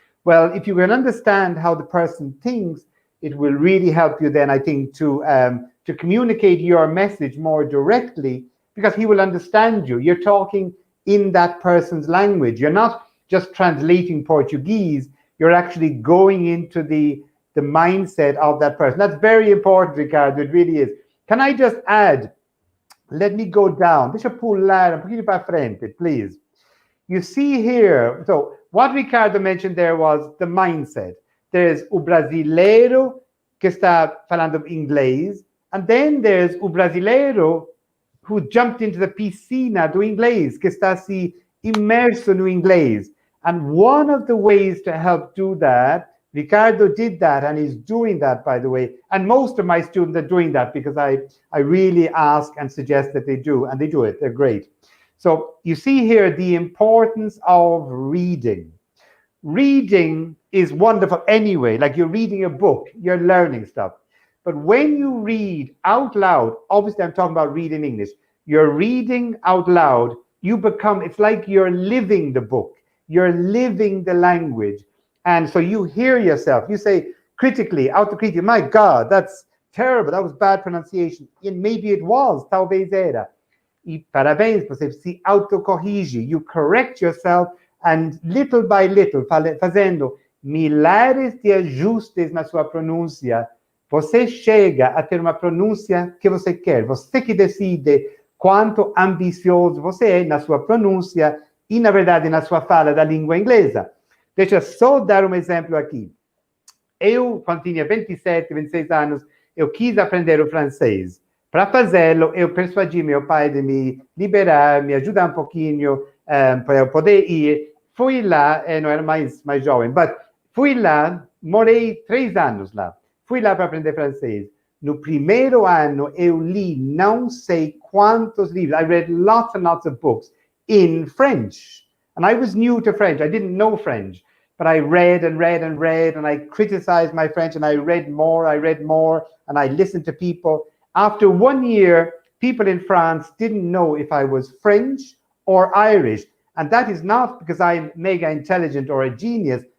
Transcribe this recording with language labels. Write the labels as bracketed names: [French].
[English] Well, if you can understand how the person thinks, it will really help you then, I think, to communicate your message more directly, because he will understand you. You're talking in that person's language. You're not just translating Portuguese. You're actually going into the mindset of that person. That's very important, Ricardo. It really is. Can I just add? Let me go down. [Portuguese] Deixa eu pular um pouquinho para frente, please. [English] You see here, so what Ricardo mentioned there was the mindset. There's [Portuguese] o brasileiro que está falando inglês, [English] and then there's [Portuguese] o brasileiro [English] who jumped into the [Portuguese] piscina do inglês, que está se imerso no inglês. [English] And one of the ways to help do that, Ricardo did that, and he's doing that, by the way. And most of my students are doing that because I really ask and suggest that they do, and they do it. They're great. So you see here the importance of reading. Reading is wonderful anyway, like you're reading a book, you're learning stuff. But when you read out loud, obviously I'm talking about reading English, you're reading out loud, it's like you're living the book, you're living the language. And so you hear yourself, you say critically, autocritically, my God, that's terrible, that was bad pronunciation. And maybe it was, [Portuguese] talvez era. E parabéns, você se autocorrige, [English] you correct yourself, [Portuguese] and little by little, fazendo milhares de ajustes na sua pronúncia, você chega a ter uma pronúncia que você quer. Você que decide quanto ambicioso você é na sua pronúncia e, na verdade, na sua fala da língua inglesa. Deixa só dar um exemplo aqui. Eu, quando tinha 27, 26 anos, eu quis aprender o francês. Para fazê-lo, eu persuadi meu pai de me liberar, me ajudar um pouquinho para eu poder ir. Fui lá, não era mais jovem, mas fui lá, morei 3 anos lá. Fui lá para aprender francês. No primeiro ano, eu li não sei quantos livros. [English] I read lots and lots of books in French. And I was new to French. I didn't know French. But I read and read and read, and I criticized my French, and I read more, and I listened to people. After 1 year, people in France didn't know if I was French or Irish. And that is not because I'm mega intelligent or a genius.